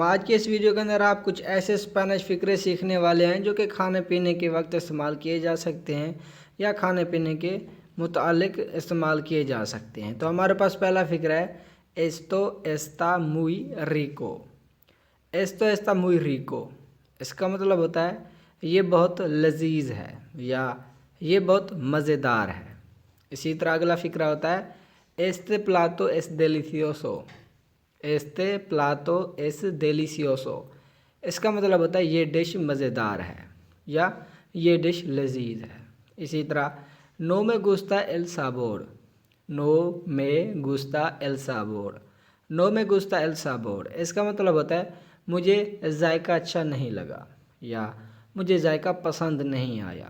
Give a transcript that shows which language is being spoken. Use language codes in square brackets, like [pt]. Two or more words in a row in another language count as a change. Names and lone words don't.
[ur] آج کے اس ویڈیو کے اندر آپ کچھ ایسے اسپینش فقرے سیکھنے والے ہیں جو کہ کھانے پینے کے وقت استعمال کیے جا سکتے ہیں یا کھانے پینے کے متعلق استعمال کیے جا سکتے ہیں۔ تو ہمارے پاس پہلا فقرہ ہے [es] esto está muy rico. esto está muy rico, [ur] اس کا مطلب ہوتا ہے یہ بہت لذیذ ہے یا یہ بہت مزیدار ہے۔ اسی طرح اگلا فقرہ ہوتا ہے [es] este plato es delicioso. este plato es delicioso, [ur] اس کا مطلب ہوتا ہے یہ ڈش مزیدار ہے یا یہ ڈش لذیذ ہے۔ اسی طرح [es] no me gusta el sabor. no me gusta el sabor, no me gusta el sabor, [ur] اس کا مطلب ہوتا ہے مجھے ذائقہ اچھا نہیں لگا یا مجھے ذائقہ پسند نہیں آیا۔